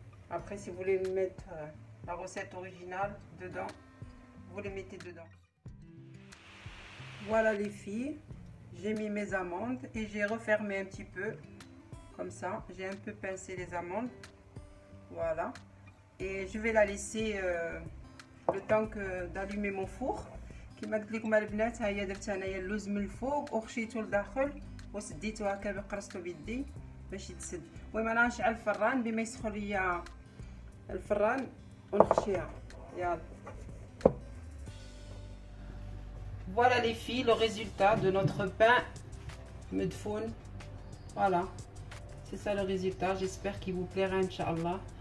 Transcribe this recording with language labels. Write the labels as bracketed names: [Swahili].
[French] Après si vous voulez mettre la recette originale dedans, vous les mettez dedans. Voilà les filles, j'ai mis mes amandes et j'ai refermé un petit peu comme ça. J'ai un peu pincé les amandes, voilà, et je vais la laisser le temps que d'allumer mon four. [Arabic] كما قلت لكم البنات، ها هي درت انايا اللوز من الفوق وخشيته لداخل وسديته هكا بقرصته بيدي باش يتسد. المهم انا نشعل الفران بما يسخن ليا الفران ونخشيها. يلا. [French] Voilà les filles, le résultat de notre pain مدفون. Voilà, c'est ça le résultat. J'espère qu'il vous plaira [Arabic] ان شاء الله.